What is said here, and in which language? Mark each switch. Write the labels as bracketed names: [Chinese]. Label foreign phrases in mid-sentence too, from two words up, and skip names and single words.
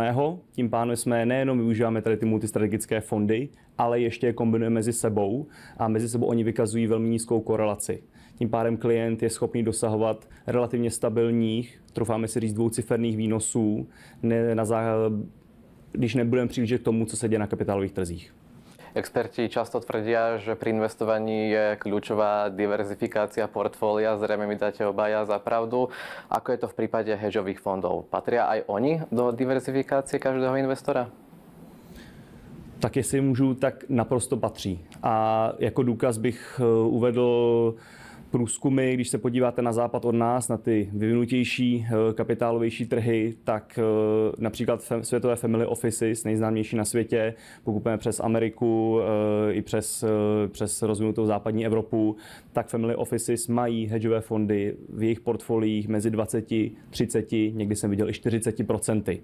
[Czech] Tím pádem jsme nejenom využíváme tady ty multistrategické fondy, ale ještě je kombinujeme mezi sebou a mezi sebou oni vykazují velmi nízkou korelaci. Tím pádem klient je schopný dosahovat relativně stabilních, troufáme si říct dvouciferných výnosů, když nebudeme přihlížet k tomu, co se děje na kapitálových trzích. [Slovak] Experti často tvrdia, že pri investovaní je kľúčová diverzifikácia portfólia. Zrejme mi dáte obaja za pravdu. Ako je to v prípade hedžových fondov? Patria aj oni do diverzifikácie každého investora? [Czech] Tak jestli můžu, tak naprosto patří. A jako důkaz bych uvedl průzkumy, když se podíváte na západ od nás, na ty vyvinutější, kapitálovější trhy, tak například světové [English] family offices, [Czech] nejznámější na světě, pokud půjdeme přes Ameriku i přes rozvinutou západní Evropu, tak [English] family offices [Czech] mají hedžové fondy v jejich portfoliích mezi 20, 30, někdy jsem viděl i 40%.